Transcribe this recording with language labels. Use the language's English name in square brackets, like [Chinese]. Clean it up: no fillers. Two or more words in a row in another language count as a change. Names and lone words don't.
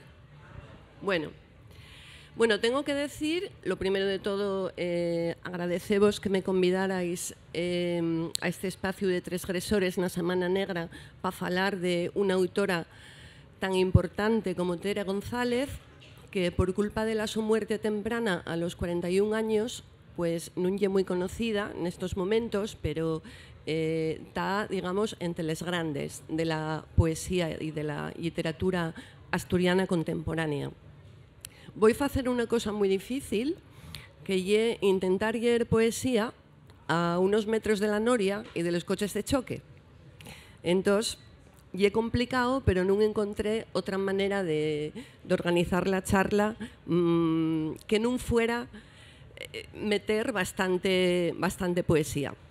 [Spanish] Bueno, tengo que decir, lo primero de todo, agradeceros que me convidarais a este espacio de Transgresores na Semana Negra [Galician] para falar [Spanish] de una autora tan importante como Tere González, que por culpa de su muerte temprana a los 41 años, pues [Galician] non é moi [Spanish] conocida [Galician] nestos momentos, [Spanish] pero está, digamos, entre les grandes de la poesía y de la literatura asturiana contemporánea. Voy a hacer una cosa muy difícil, que es intentar leer poesía a unos metros de la noria y de los coches de choque. Entonces, es complicado, pero no encontré otra manera de organizar la charla que no fuera meter bastante poesía.